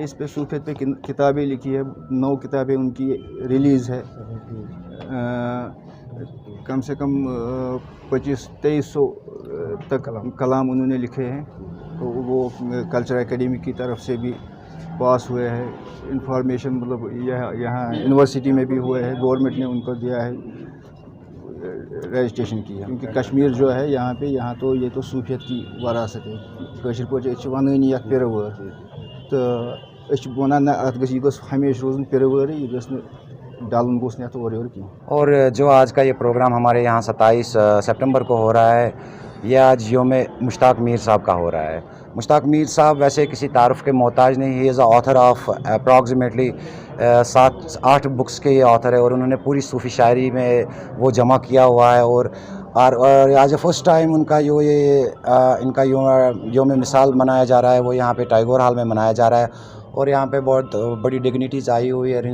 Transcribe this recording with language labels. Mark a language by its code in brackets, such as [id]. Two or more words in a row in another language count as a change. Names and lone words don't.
[ur] اس پہ صوفیت پہ کتابیں لکھی ہے، 9 کتابیں ان کی ریلیز ہے، کم سے کم 2500-2300 تک کلام انہوں نے لکھے ہیں، تو وہ کلچر اکیڈمی کی طرف سے بھی پاس ہوئے ہیں۔ انفارمیشن مطلب یہاں یونیورسٹی میں بھی ہوئے ہیں، گورنمنٹ نے ان کو دیا ہے، رجسٹریشن کی ہے، کیونکہ کشمیر جو ہے یہاں تو یہ تو صوفیت کی وراثت ہے۔ [ks] کشر پہ ونانی یتھ پیروار، تو ونان نہ ات گژھِ، یہ گوٚژھ ہمیشہ روزن پیروارٕے، یہ گوٚژھ نہٕ ڈلُن گوٚژھ نہٕ یتھ اورٕ یورٕ کینٛہہ۔ [ur] اور جو آج کا یہ پروگرام ہمارے یہاں 27 سپٹمبر کو ہو رہا ہے، یہ آج یوم مشتاق میر صاحب کا ہو رہا ہے۔ مشتاق میر صاحب ویسے کسی تعارف کے محتاج نہیں، [en] he is a author of approximately 7-8 books [ur] کے یہ آتھر ہے، اور انہوں نے پوری صوفی شاعری میں وہ جمع کیا ہوا ہے، اور آج [en] first time [ur] ان کا ان کا یوم مثال منایا جا رہا ہے، وہ یہاں پہ ٹیگور ہال میں منایا جا رہا ہے، اور یہاں پہ بہت بڑی ڈگنیٹیز آئی ہوئی ہے.